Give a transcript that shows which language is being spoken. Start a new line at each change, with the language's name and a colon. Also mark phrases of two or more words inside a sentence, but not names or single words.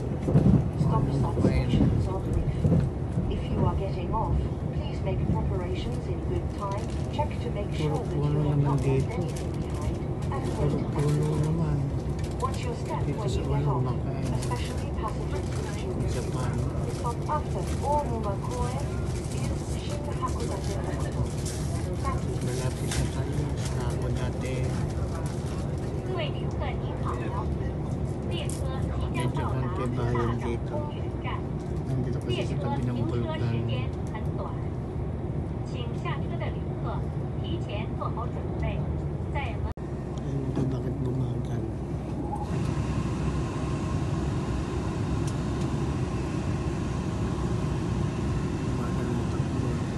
English: Stop stations are brief. If you are getting off, please make preparations in good time. Check to make sure that you have not left anything behind, and wait at the
Filipino: Puno
English: door.
Filipino: naman.
English: Watch your step
Filipino: Dito
English: when
Filipino: sa
English: you get off, Onumakoen. especially passengers with children.
Filipino: Sa paano?
English: The stop after Onumakoen is Shin-Hakodate Hospital. Thank you.
Filipino: Malapit na tayo sa ako dati.
Chinese: 各位旅客您好，列车即将
Filipino: Medyo
Chinese: 到达
Filipino: konti
Chinese: 大
Filipino: bayan
Chinese: 港
Filipino: dito.
Chinese: 公园站，
Filipino: Nandito kasi
Chinese: 列
Filipino: sa
Chinese: 车
Filipino: tabi ng
Chinese: 停车时
Filipino: bulkan.
Chinese: 间很短，请下车的旅客提前做好准备，在门。
Filipino: Ito bakit bumagal? Bumagal mo takbo.